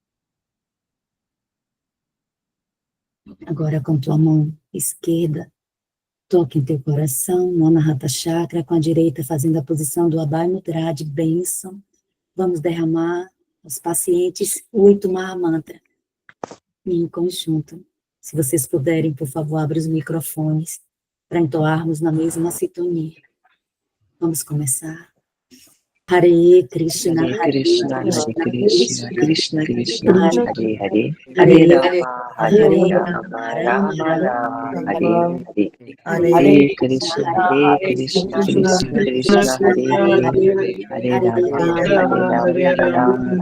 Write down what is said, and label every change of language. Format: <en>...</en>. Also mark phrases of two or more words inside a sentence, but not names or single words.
<pt>Agora com tua mão esquerda, toque em teu coração, no</pt> <sa>Anahata Chakra,</sa> <pt>com a direita fazendo a posição do</pt> <sa>Abhay Mudra</sa> <pt>de bênção. Vamos derramar aos pacientes 8 Mahamantra em conjunto. Se vocês puderem, por favor, abra os microfones para entoarmos na mesma sintonia. Vamos começar.</pt> <sa>Hare Krishna, Hare Krishna, Hare Krishna, Krishna Krishna, Hare Hare, Hare Rama, Hare Rama, Rama Rama, Hare Hare, Hare Krishna, Krishna Krishna, Hare Hare, Hare Rama, Hare Rama,</sa>